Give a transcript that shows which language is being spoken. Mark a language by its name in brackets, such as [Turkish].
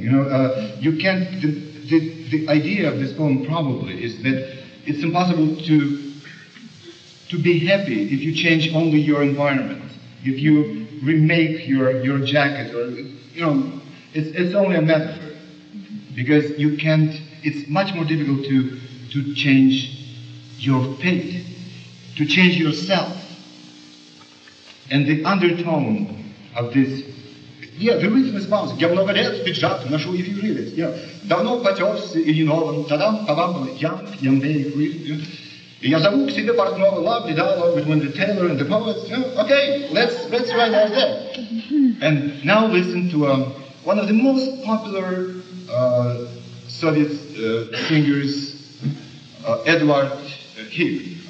[English] You can't. The idea of this poem probably is that it's impossible to be happy if you change only your environment, if you remake your jacket, or it's only a metaphor, because you can't. It's much more difficult to change your fate. to change yourself. And the undertone of this, yeah, the rhythm is bouncing. [Russian] Я много лет пиджак ношу, [English] if you read it. Yeah. [Russian] Давно потерся и не новым, тадам, пабам, [English] young, very free. [Russian] И я зову к себе портного, [English] lovely dialogue between the tailor and the poet. Okay, let's write that there. And now listen to one of the most popular Soviet singers, Edward Hill.